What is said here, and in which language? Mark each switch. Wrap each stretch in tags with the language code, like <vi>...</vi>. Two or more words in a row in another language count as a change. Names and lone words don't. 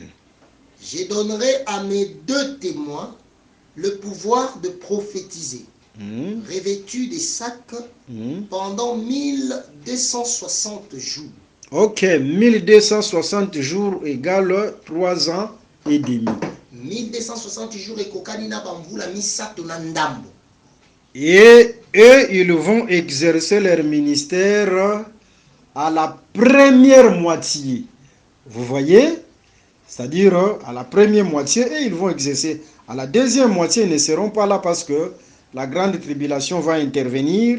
<fr>Je donnerai à mes deux témoins le pouvoir de prophétiser, revêtus des sacs pendant 1260 jours. Ok, 1260 jours égale 3 ans et demi. 1260 jours et</fr> <ln>kokanina bamvula misato na ndambo.</ln> <fr>Et eux, ils vont exercer leur ministère à la première moitié. Vous voyez? C'est-à-dire à la première moitié, et ils vont exercer. À la deuxième moitié, ils ne seront pas là parce que la grande tribulation va intervenir.</fr>